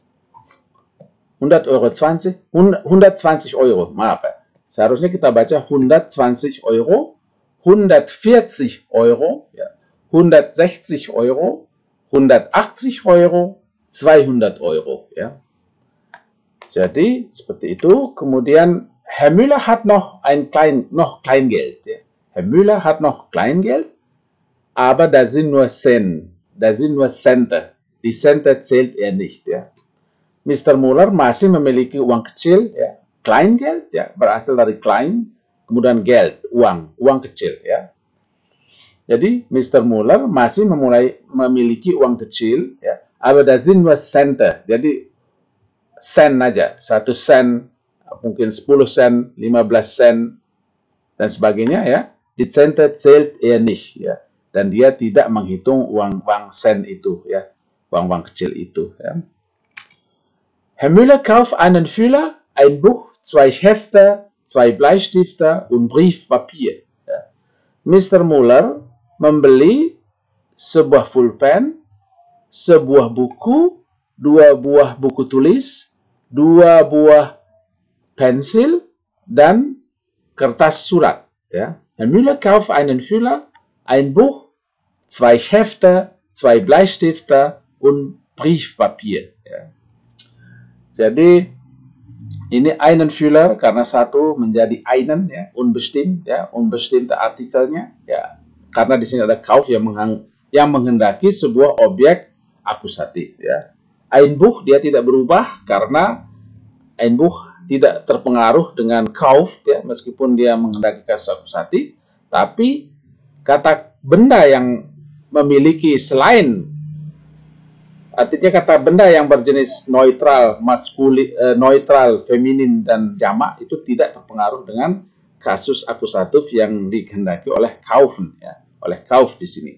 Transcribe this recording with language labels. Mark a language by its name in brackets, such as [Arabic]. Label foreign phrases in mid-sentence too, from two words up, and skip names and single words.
[Indonesian] 100 Euro 20, 120 Euro, maaf ya. Seharusnya kita baca 120 Euro, 140 Euro, ya, 160 Euro, 180 Euro, 200 Euro. Ya. Jadi seperti itu. [German] Kemudian Herr Müller hat noch Kleingeld. Ja. Herr Müller hat noch Kleingeld, aber da sind nur Cent. Da sind nur Cente. Die Cente zählt er nicht. [Indonesian] Ja. Mr. Müller masih memiliki uang kecil, ya. Kleingeld, ya, berasal dari klein, kemudian Geld, uang kecil, ya. Jadi Mr. Müller masih memiliki uang kecil, ya. [German] Aber da sind nur Cente, [Indonesian] jadi sen aja, 1 sen, mungkin 10 sen, 15 sen, dan sebagainya, ya. [German] Die Cente zählt er nicht, [Indonesian] ya. Dan dia tidak menghitung uang sen itu, ya, uang kecil itu, ya. [German] Herr Müller kauft einen Füller, ein Buch, 2 Hefte, 2 Bleistifte und Briefpapier. [Indonesian] Ya. Mr. Müller membeli sebuah pulpen, sebuah buku, 2 buah buku tulis, 2 buah pensil, dan kertas surat. Ya. [German] Herr Müller kauft einen Füller, ein Buch, 2 Hefte, 2 Bleistifte und Briefpapier. [Indonesian] Ya. Jadi ini [German] einen Füller [Indonesian] karena satu menjadi einen ya, unbestimmt ya, unbestimmte artikelnya ya. Karena di sini ada kauf yang menghendaki sebuah objek akusatif ya. [German] Ein Buch [Indonesian] dia tidak berubah karena [German] ein Buch [Indonesian] tidak terpengaruh dengan kauf ya, meskipun dia menghendaki kasus akusatif, tapi kata benda yang memiliki selain, artinya kata benda yang berjenis neutral, neutral, feminin, dan jamak itu tidak terpengaruh dengan kasus akusatif yang dikehendaki oleh kaufen, ya, oleh kauf di sini.